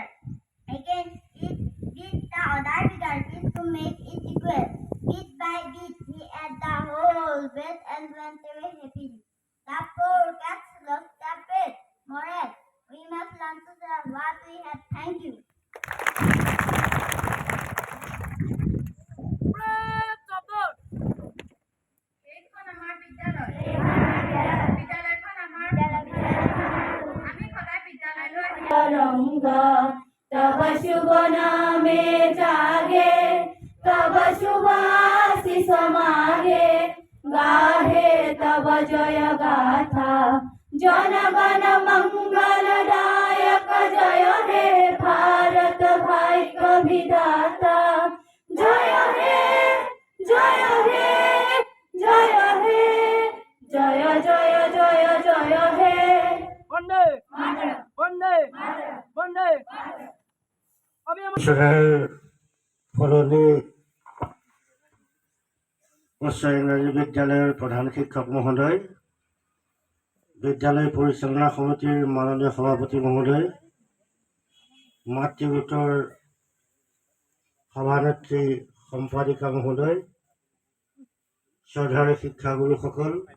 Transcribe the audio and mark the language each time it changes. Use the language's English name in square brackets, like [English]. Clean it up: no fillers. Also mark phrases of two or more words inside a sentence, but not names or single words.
[English] Again, it beat the other bigger piece to make it equal. Bit by bit, he ate the whole bread and went away happily. The poor cats lost their bread. Moral: we must learn to share what we have. Thank you. [Assamese] এইখন আমাৰ বিদ্যালয় বিদ্যালয়খন আমাৰ আমি সদায় বিদ্যালয়লৈ [Bangla] রং তব শুভ নামে জাগে তব শুভ আশিস মাগে গাহে তব জয় গাথা জনগণ মঙ্গলদায়ক জয় হে ভারত ভাগ্য বিধাতা জয় হে জয় হে জয় হে জয় জয় জয় জয় হে [Sanskrit] বন্দে বন্দে বন্দে [Assamese] ফলনি উচ্চ ইংৰাজী বিদ্যালয়ৰ প্ৰধান শিক্ষক মহোদয়, বিদ্যালয় পৰিচালনা সমিতিৰ মাননীয় সভাপতি মহোদয়, মাতৃ গোটৰ সভানেত্ৰী সম্পাদিকা মহোদয়, শ্ৰদ্ধাৰ শিক্ষাগুৰুসকল,